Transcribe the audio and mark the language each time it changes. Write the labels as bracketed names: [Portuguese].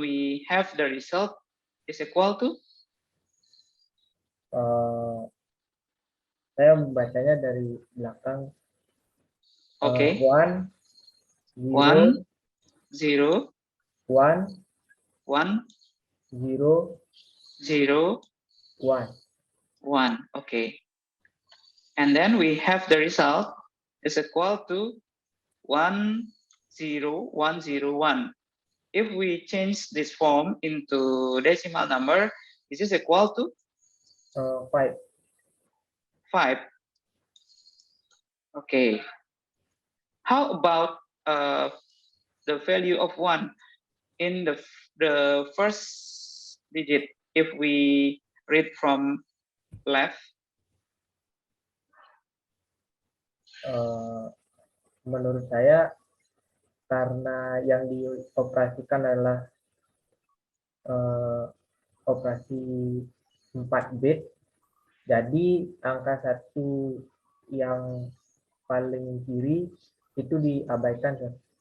[English] we have the result is equal to [Indonesian] Saya membacanya dari belakang. [English] okay. 1 1 0 0 1 1 0 0 1. 1. Okay, and then we have the result is equal to 1 0 1 0 1. If we change this form into decimal number, this is equal to 5. 5. Okay. How about the value of 1 in the first digit if we read from left? [Indonesian] Menurut saya karena yang dioperasikan adalah operasi 4 bit, jadi angka 1 yang paling kiri itu diabaikan, Sir.